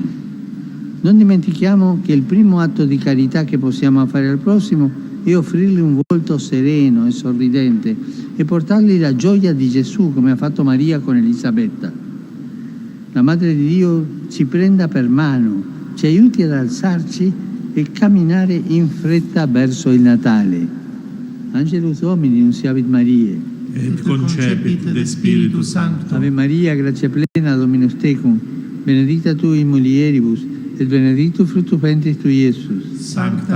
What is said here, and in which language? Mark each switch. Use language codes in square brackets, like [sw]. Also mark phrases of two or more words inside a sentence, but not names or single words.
[it] Non dimentichiamo che il primo atto di carità che possiamo fare al prossimo è offrirgli un volto sereno e sorridente e portargli la gioia di Gesù, come ha fatto Maria con Elisabetta. La Madre di Dio ci prenda per mano, ci aiuti ad alzarci e camminare in fretta verso il Natale. [la] Angelus Domini, nunciavit Mariae. Et concepit de Spiritus Sancto. Ave Maria, gratia plena, Dominus tecum, benedicta tu in mulieribus, et benedictus fructus ventris tui, Iesus. Sancta